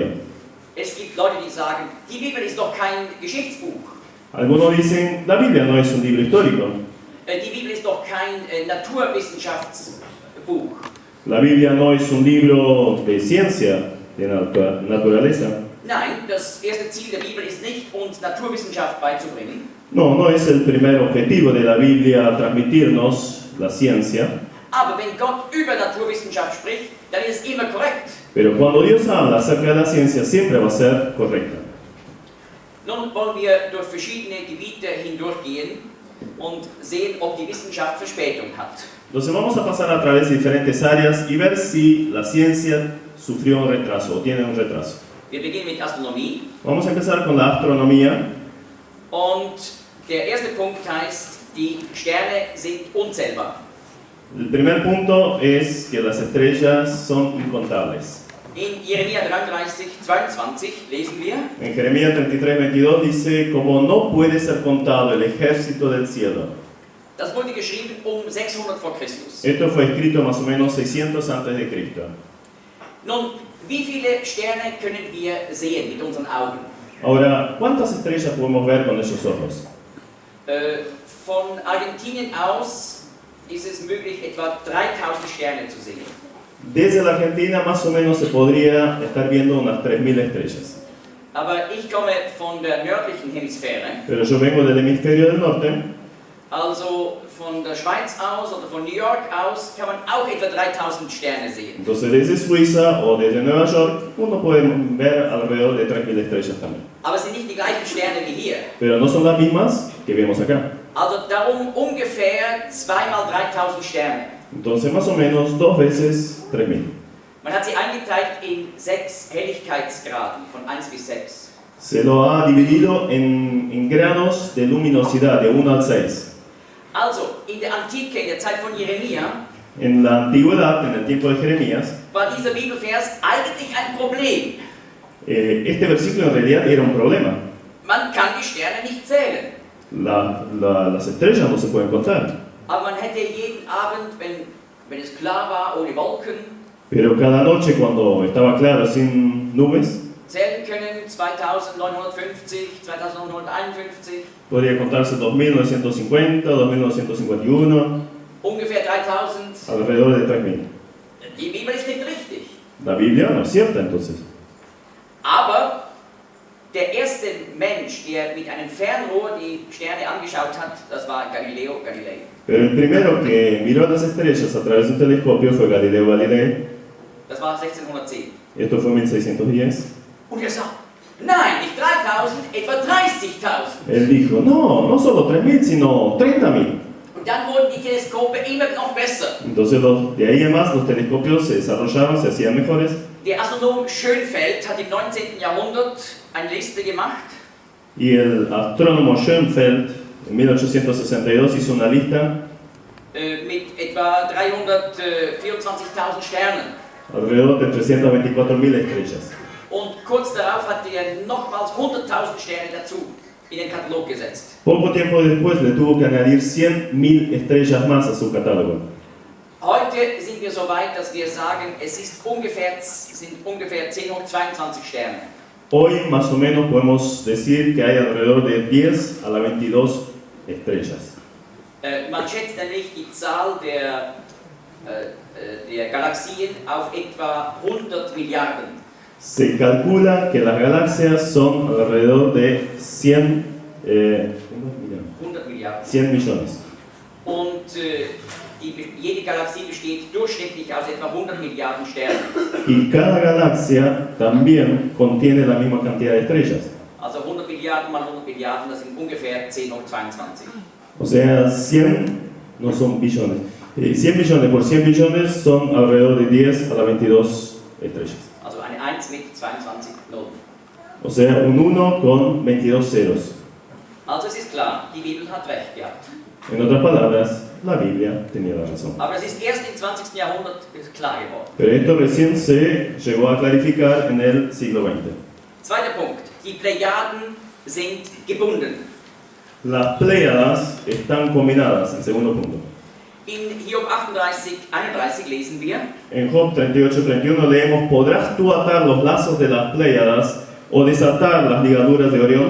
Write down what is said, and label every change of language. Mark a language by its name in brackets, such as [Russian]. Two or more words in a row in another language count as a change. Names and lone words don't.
[German] Es gibt Leute, die sagen, die Bibel ist doch kein Geschichtsbuch. [Spanish] Algunos dicen, la Biblia no es un libro histórico. [German] Die Bibel ist doch kein Naturwissenschaftsbuch. [Spanish] La Biblia no es un libro de ciencia, de naturaleza. [German] Nein, das erste Ziel der Bibel ist nicht, uns Naturwissenschaft beizubringen. [Spanish] No, no es el primer objetivo de la Biblia transmitirnos la ciencia. [German] Aber wenn Gott über Naturwissenschaft spricht, dann ist es immer korrekt. [Spanish] Pero cuando Dios habla acerca de la ciencia, siempre va a ser correcta. [German] Nun wollen wir durch verschiedene Gebiete hindurchgehen und sehen, ob die Wissenschaft Verspätung hat. [Spanish] Entonces vamos a pasar a través de diferentes áreas y ver si la ciencia sufrió un retraso o tiene un retraso. [German] Wir beginnen mit Astronomie [Spanish] Vamos a empezar con la astronomía. [German] und der erste Punkt heißt, die Sterne sind unzählbar. [Spanish] El primer punto es que las estrellas son incontables. [German] In Jeremia 33,22 lesen wir, [Spanish] En Jeremías 33:22 dice, como no puede ser contado el ejército del cielo. [German] das wurde geschrieben 600 vor Christus. [Spanish] Esto fue escrito más o menos 600 antes de Cristo. [German] Nun, wie viele Sterne können wir sehen mit unseren Augen? [Spanish] Ahora, ¿cuántas estrellas podemos ver con esos ojos? [German] Von Argentinien aus ist es möglich, etwa 3000 Sterne zu sehen. [Spanish] Desde la Argentina más o menos se podría estar viendo unas 3000 estrellas. [German] Aber ich komme von der nördlichen Hemisphäre, [Spanish] Pero yo vengo del hemisferio del norte, [German] also von der Schweiz aus oder von New York aus kann man auch etwa 3000 Sterne sehen. [Spanish] entonces desde Suiza o desde Nueva York uno puede ver alrededor de 3000 estrellas también. [German] Aber es sind nicht die gleichen Sterne wie hier. [Spanish] Pero no son las mismas que vemos acá. [German] Also darum ungefähr 2 mal 3000 Sterne. [Spanish] Entonces más o menos 2 veces 3000. [German] Man hat sie eingeteilt in 6 Helligkeitsgraden, von 1 bis 6. [Spanish] Se lo ha dividido en grados de luminosidad de 1 al 6. [German] Also, in der Antike, in der Zeit von Jeremia, [Spanish] En la antigüedad, en el tiempo de Jeremías, [German] war dieser Bibelvers eigentlich ein Problem. [Spanish] este versículo en realidad era un problema. [German] Man kann die Sterne nicht zählen. [Spanish] Las estrellas no se pueden contar. [German] Aber man hätte jeden Abend, wenn es klar war, ohne Wolken, [Spanish] Pero cada noche cuando estaba claro, sin nubes, [German] zählen können 2950, 2951, [Spanish] podría contarse 2950, 2951, [German] ungefähr 3000. [Spanish] alrededor de 3000. [German] Die Bibel ist nicht richtig. [Spanish] La Biblia no es cierta entonces. [German] Aber der erste Mensch, der mit einem Fernrohr die Sterne angeschaut hat, das war Galileo Galilei. [Spanish] Pero el primero que miró las estrellas a través de un telescopio fue Galileo Galilei. [German] Das war 1610. [Spanish] Esto fue en 1610. [German] Und er sagt, nein, nicht 3000, etwa 30.000. [Spanish] Él dijo, no, no solo 3000, sino 30.000. [German] Und dann wurden die Teleskope immer noch besser. [Spanish] Entonces de ahí en más los telescopios se desarrollaron, se hacían mejores. [German] Der Astronom Schönfeld hat im 19. Jahrhundert eine Liste gemacht. [Spanish] Y el astrónomo Schönfeld en 1862 hizo una lista [German] Mit etwa 324.000 Sternen. [Spanish] alrededor de 324.000 estrellas. [German] Und kurz darauf hat er nochmals 100.000 Sterne dazu in den Katalog gesetzt. [Spanish] Poco tiempo después le tuvo que añadir 100.000 estrellas más a su catálogo. [German] Heute sind wir so weit, dass wir sagen, sind ungefähr 10 hoch 22 Sterne. [Spanish] Hoy más o menos podemos decir que hay alrededor de 10 a la 22 estrellas. [German] Man schätzt nämlich die Zahl der Galaxien auf etwa 100 Milliarden. [Spanish] Se calcula que las galaxias son alrededor de 100 millones. [German] Und jede Galaxie besteht durchschnittlich aus etwa 100 Milliarden Sternen. [Spanish] Y cada galaxia también contiene la misma cantidad de estrellas. [German] Also 100 Milliarden mal 100 Milliarden, das sind ungefähr 10 hoch 22. [Spanish] O sea, 100 no son billones. 100 millones por 100 billones son alrededor de 10 a la 22 estrellas. [German] Also eine 1 mit 22 Nullen. [Spanish] O sea, un 1 con 22 ceros. [German] Also es ist klar, die Bibel hat recht gehabt. [Spanish] En otras palabras, la Biblia tenía la razón. [German] Aber es ist erst im 20. Jahrhundert klar geworden. [Spanish] Pero esto recién se llegó a clarificar en el siglo XX. [German] Zweiter Punkt, die Plejaden sind gebunden. [Spanish] Las Pléyadas están combinadas, el segundo punto. [German] In Hiob 38, 31 lesen wir, [Spanish] En Job 38:31 leemos: ¿Podrás tú atar los lazos de las Pléyadas o desatar las ligaduras de Orión?